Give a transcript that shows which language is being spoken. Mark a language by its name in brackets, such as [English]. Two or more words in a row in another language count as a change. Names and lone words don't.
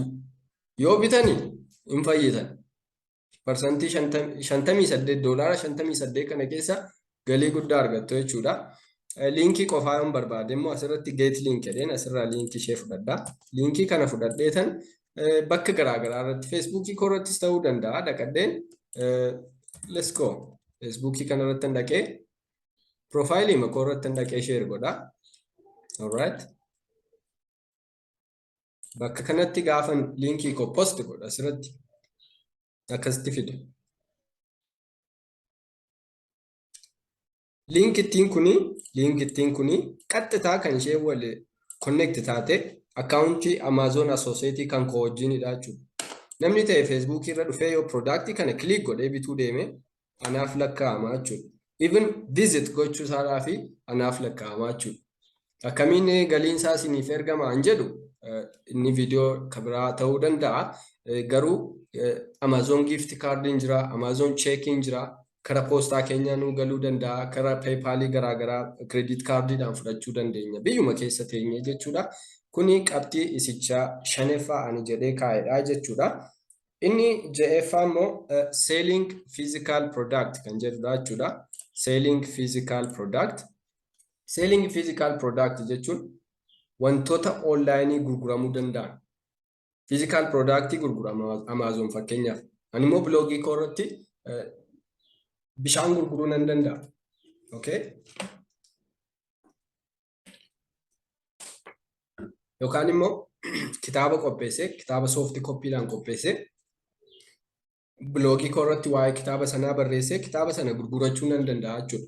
[Oromo] Yoo bitanii hin fayyidan. Parsantii $58 kana keessa galii guddaa argattu jechuudha. Linkii qofaa yoon barbaade immoo asirratti [English] get link [Oromo] jedheen asirraa linkii ishee fudhadha. Linkii kana fudhadheetan bakka garaagaraa irratti Facebookii korrattis ta'uu danda'a dhaqadheen [English] let's go. [Oromo] Facebookii kana irratti dhaqee profaayilii makoo irratti dhaqee share godha. [English] Alright. [Oromo] Bakka kanatti gaafan linkii ko post godha asirratti akkasitti fide. LinkedIn kuni qaxxitaa kan ishee wal connect taate accountii Amazon Associate kan koo wajjinidha jechuudha. Namni ta'e Facebook irra dhufee yoo product kana click godhee bituu deeme anaaf lakkaa'ama jechuudha. [English] Even visit [Oromo] gochuu isaatii fi anaaf lakkaa'ama jechuudha. Akkamiin galiin isaa isiniif ergama an jedhu inni video kabiraa ta'uu danda'a. Garuu Amazon [English] gift card [Oromo] jira, Amazon check jira. Kara poostaa keenya nu galuu danda'a, kara PayPal garaagaraa credit cardidhaan fudhachuu dandeenya. Biyyuma keessa teenye jechuudha. Kuni qabxii isichaa shaneeffaa ani jedhee kaa'edha jechuudha. Inni ja'eeffaa immoo [English] selling physical product [Oromo] kan jedhudha jechuudha. [English] Selling physical product. Selling physical product [Oromo] jechuun wantoota online gurguramuu danda'an. [English] Physical product [Oromo] gurgurama Amazon fakkeenyaaf. Ani immoo blogii koo irratti bishaan gurguruu nan danda'a. [English] Okay? [Oromo] Yookaan immoo kitaaba qopheessee, kitaaba soft copyidhaan qopheessee blogii koo irratti waa'ee kitaaba sanaa barreessee kitaaba sana gurgurachuu nan danda'a jechuudha.